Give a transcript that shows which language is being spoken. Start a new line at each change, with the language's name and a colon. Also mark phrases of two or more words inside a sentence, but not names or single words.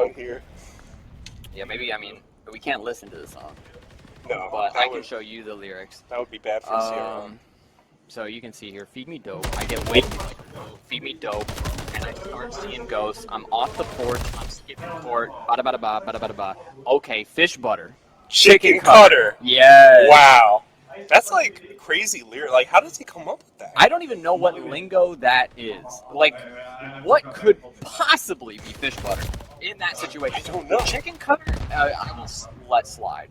English: fun here. Yeah, maybe. I mean, we can't listen to the song, No, but that I can would, show you the lyrics. that would be bad for Sierra. So you can see here, feed me dope. I get waiting like, feed me dope, and I start seeing ghosts. I'm off the porch. I'm skipping court. Bada bada ba, bada bada ba. Okay, fish butter. Chicken cutter. Yes. Wow. That's like crazy lyric. Like, how does he come up with that? I don't even know what lingo that is. Like, what could possibly be fish butter in that situation? I don't know. Chicken cutter, I will let slide.